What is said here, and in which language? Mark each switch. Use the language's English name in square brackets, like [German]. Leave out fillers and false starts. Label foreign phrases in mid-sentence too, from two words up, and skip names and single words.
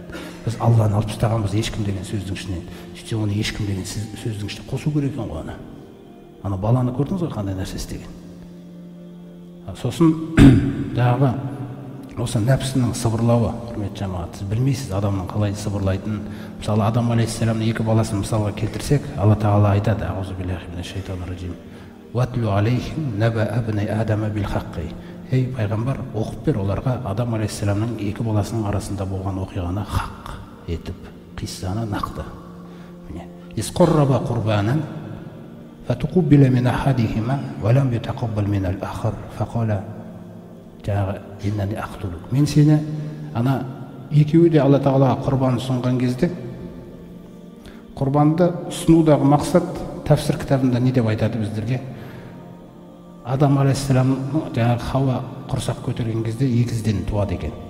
[Kazakh] Біз Алланы алып тастағанбыз ешкім деген сөздің ішінен. Сөйтсе оны ешкім деген сөздің ішіне қосу керек екен ғой оны. Ана баланы көрдіңіз ғой қандай нәрсе істеген. Сосын жаңағы осы нәпсінің сыбырлауы, құрметті жамағат, сіз білмейсіз адамның қалай сыбырлайтынын. Мысалы Адам алейхиссаламның 2 баласын мысалға келтірсек, Алла Тағала айтады: [Arabic] "أعوذ بالله من الشيطان الرجيم. واتل عليهم نبأ ابني آدم بالحق." [Kazakh] Ей пайғамбар, оқып бер оларға Адам алейхиссаламның 2 баласының арасында болған оқиғаны хақ етіп, қиссаны нақты. [Arabic] Міне, "إذ قربا قربانا فتقبل من أحدهما ولم يتقبل من الآخر فقال إنني أقتلك." [Kazakh] Мен сені ана екеуі де Алла Тағалаға құрбан ұсынған кезде, құрбанды ұсынудағы мақсат тәфсір кітабында не деп айтады біздерге? Адам алейхиссаламның жаңағы Хауа құрсақ көтерген кезде егізден туады екен.